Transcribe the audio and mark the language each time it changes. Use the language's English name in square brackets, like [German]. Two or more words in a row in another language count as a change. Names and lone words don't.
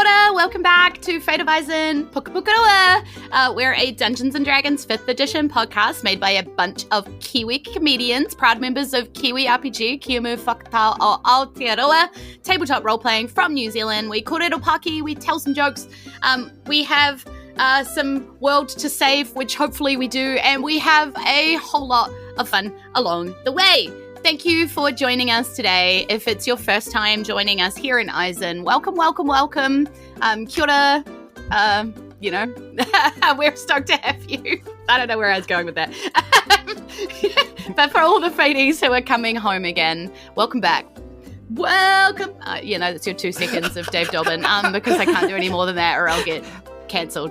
[English] welcome back to Fate of Isen Pukapukaroa. We're a Dungeons & Dragons 5th edition podcast made by a bunch of Kiwi comedians, proud members of Kiwi RPG, Kiumu Whakatau o Aotearoa, tabletop role-playing from New Zealand. We [Māori] kōrero paki, [English] we tell some jokes, we have some world to save, which hopefully we do, and we have a whole lot of fun along the way. Thank you for joining us today. If it's your first time joining us here in Isen, welcome. [Māori] Kia ora. [English] We're stoked to have you. I don't know where I was going with that. But for all the Faties who are coming home again, welcome back. Welcome. That's your 2 seconds of Dave Dobbin, because I can't do any more than that or I'll get cancelled.